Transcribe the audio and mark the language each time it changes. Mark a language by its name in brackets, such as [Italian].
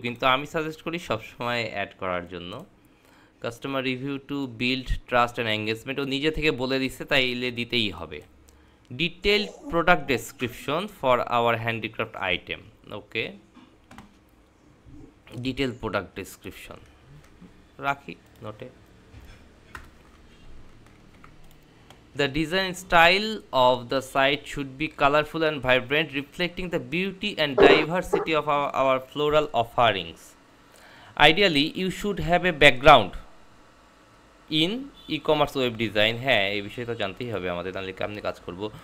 [Bangla] কিন্তু আমি সাজেস্ট করি সবসময় অ্যাড করার জন্য [English] Customer review to build trust and engagement. [Bangla] ও নিজে থেকে বলে দিচ্ছে, তাইলে দিতেই হবে। [English] Detailed product description for our handicraft item. [Bangla] Okay, detail product description রাখি নোটে। [English] The design style of the site should be colorful and vibrant, reflecting the beauty and diversity of our floral offerings. Ideally, you should have a background in e-commerce web design. [Bangla] হ্যাঁ, এই বিষয়ে তো জানতেই হবে আমাদের, তাহলে কেমনি কাজ করব।